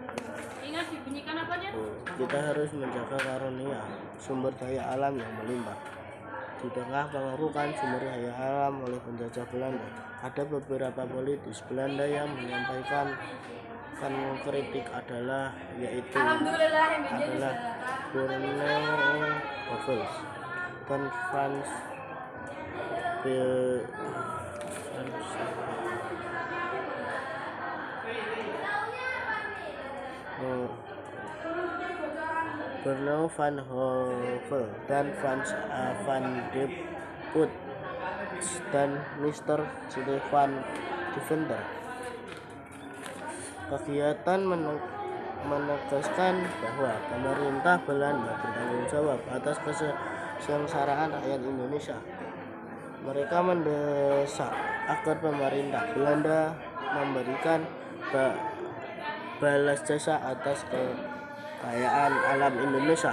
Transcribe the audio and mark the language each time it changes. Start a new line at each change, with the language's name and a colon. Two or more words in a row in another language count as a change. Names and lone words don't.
Indonesian: Kita harus menjaga karunia sumber daya alam yang melimpah. Di tengah pengaruhan sumber daya alam oleh penjajah Belanda, ada beberapa politisi Belanda yang menyampaikan kritik yaitu Cornel Goebbels dan Franz Bernard van Hove dan Franz van de Putte dan Mr. Stefan Deventer. Kegiatan menegaskan bahwa pemerintah Belanda bertanggung jawab atas kesengsaraan rakyat Indonesia. Mereka mendesak agar pemerintah Belanda memberikan balas jasa atas kekayaan alam Indonesia.